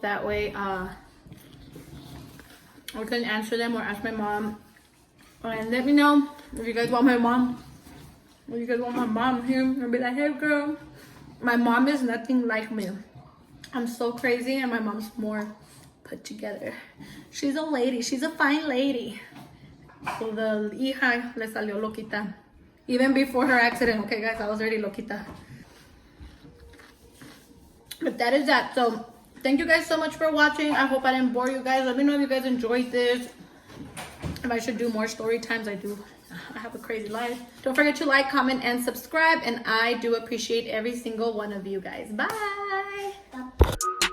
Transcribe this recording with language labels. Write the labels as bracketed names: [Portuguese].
[English] That way I can answer them or ask my mom. And let me know if you guys want my mom. If you guys want my mom here, I'll be like, hey girl, my mom is nothing like me. I'm so crazy, and my mom's more put together. She's a lady. She's a fine lady. So the [Spanish] hija le salió loquita. [English] Even before her accident. Okay, guys, I was already loquita. But that is that. So thank you guys so much for watching. I hope I didn't bore you guys. Let me know if you guys enjoyed this. If I should do more story times, I do. I have a crazy life. Don't forget to like, comment, and subscribe. And I do appreciate every single one of you guys. Bye.